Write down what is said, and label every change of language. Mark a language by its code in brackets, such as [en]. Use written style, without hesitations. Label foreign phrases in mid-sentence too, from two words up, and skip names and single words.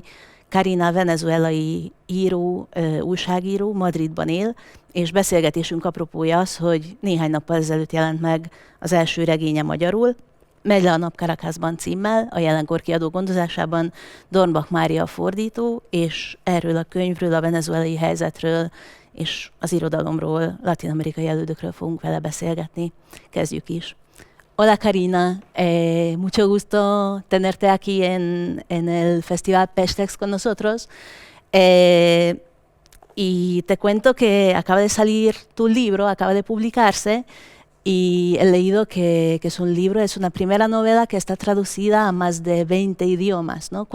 [hu] Karina venezuelai író, újságíró, Madridban él, és beszélgetésünk apropója az, hogy néhány nappal ezelőtt jelent meg az első regénye magyarul, Megy le a nap Caracasban címmel, a Jelenkor kiadó gondozásában Dornbach Mária fordító, és erről a könyvről, a venezuelai helyzetről és az irodalomról, latin-amerikai elődökről fogunk vele beszélgetni. Kezdjük is. [es] Hola Karina, mucho gusto tenerte aquí en el Festival Pestext con nosotros. Y te cuento que acaba de salir tu libro, acaba de publicarse, y he leído que es un libro, es una primera novela que está traducida a más de 20 idiomas, ¿no?